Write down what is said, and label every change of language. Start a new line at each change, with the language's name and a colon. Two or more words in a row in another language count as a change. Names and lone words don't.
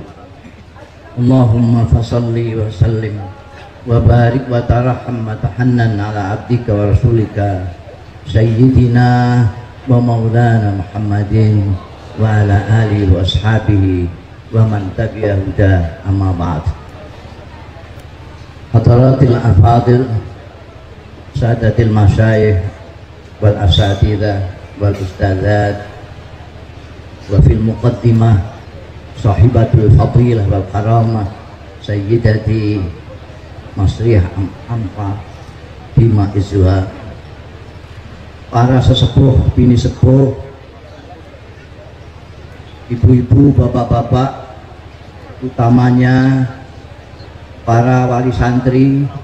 Arabic: اللهم فصل وسلم وبارك وترحم وتحنن على عبدك ورسولك سيدنا ومولانا محمد وعلى آله وأصحابه ومن تبع الهدى، أما بعد. حضرة الأفاضل، سادة المشايخ والأساتذة و الأستاذات، وفي المقدمة صاحبة الفضيلة والكرامة سيدتي Masriyah Ampa Bima Izwa,
Indonesian: para sesepuh, bini sepuh, ibu-ibu, bapak-bapak, utamanya para wali santri,